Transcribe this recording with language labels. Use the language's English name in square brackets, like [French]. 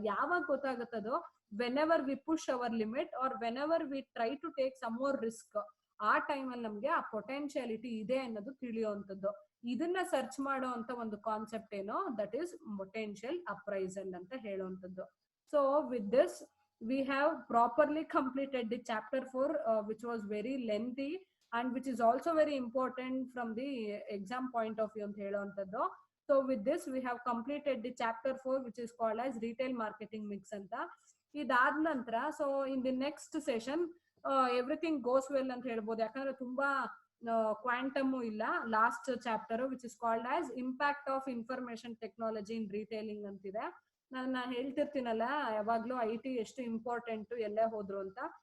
[Kannada] ಯಾವಾಗ ಗೊತ್ತಾಗುತ್ತದೋ, [English] whenever we push our limit or whenever we try to take some more risk, [Kannada] ಆ ಟೈಮಲ್ಲಿ ನಮ್ಗೆ ಆ potentiality ಇದೆ ಅನ್ನೋದು ತಿಳಿಯುವಂಥದ್ದು. ಇದನ್ನ ಸರ್ಚ್ ಮಾಡೋ ಅಂತ ಒಂದು ಕಾನ್ಸೆಪ್ಟ್ ಏನೋ, [English] that is potential appraisal [Kannada] ಅಂತ ಹೇಳುವಂಥದ್ದು. [English] so with this we have properly completed the chapter 4 which was very lengthy and which is also very important from the exam point of view [Kannada] ಅಂತ ಹೇಳುವಂಥದ್ದು. [English] So with this we have completed the chapter 4 which is called as retail marketing mix [Kannada] ಅಂತ. ಇದಾದ ನಂತರ [English] so in the next session everything goes well [Kannada] ಅಂತ ಹೇಳ್ಬೋದು, ಯಾಕಂದ್ರೆ ತುಂಬಾ quantum ಇಲ್ಲ [English] last chapter which is called as impact of information technology in retailing [Kannada] ಅಂತಿದೆ. ನಾನು ಹೇಳ್ತಿರ್ತೀನಲ್ಲ ಯಾವಾಗ್ಲೂ IT ಎಷ್ಟು ಇಂಪಾರ್ಟೆಂಟ್ ಎಲ್ಲೇ ಹೋದ್ರು ಅಂತ.